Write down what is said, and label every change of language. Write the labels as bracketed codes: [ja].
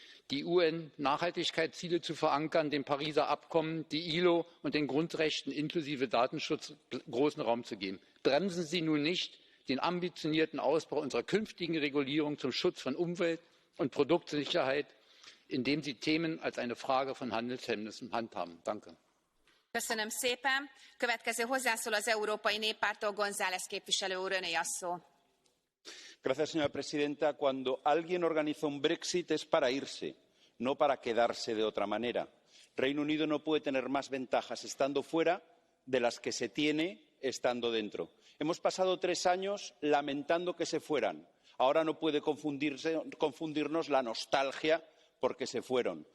[de] die UN-Nachhaltigkeitsziele zu verankern, dem Pariser Abkommen, die ILO und den Grundrechten inklusive Datenschutz großen Raum zu geben. Bremsen Sie nun nicht den ambitionierten Ausbau unserer künftigen Regulierung zum Schutz von Umwelt und Produktsicherheit, indem Sie Themen als eine Frage von Handelshemmnissen handhaben. Danke. [hu] Köszönöm szépen. Következő hozzászól az Európai Néppártól González képviselő úr, öné a szó. [es] Señora presidenta, cuando alguien organiza un Brexit es para irse, no para quedarse de otra manera. Reino Unido no puede tener más ventajas estando fuera de las que se tiene estando dentro. Hemos pasado 3 años lamentando que se fueran. Ahora no puede confundirnos la nostalgia porque se fueron.